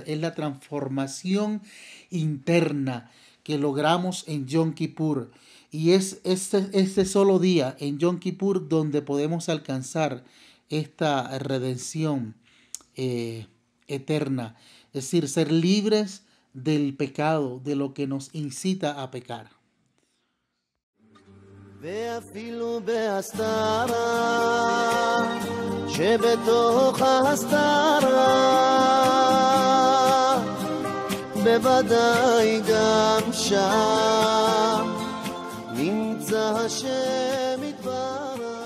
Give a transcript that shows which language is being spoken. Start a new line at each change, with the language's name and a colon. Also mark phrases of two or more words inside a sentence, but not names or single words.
Spanish: Es la transformación interna que logramos en Yom Kippur. Y es este solo día en Yom Kippur donde podemos alcanzar esta redención eterna. Es decir, ser libres del pecado, de lo que nos incita a pecar.
Hebrew: ואפילו בהסתרה, שבתוך ההסתרה, בוודאי גם שם נמצא השם יתברך.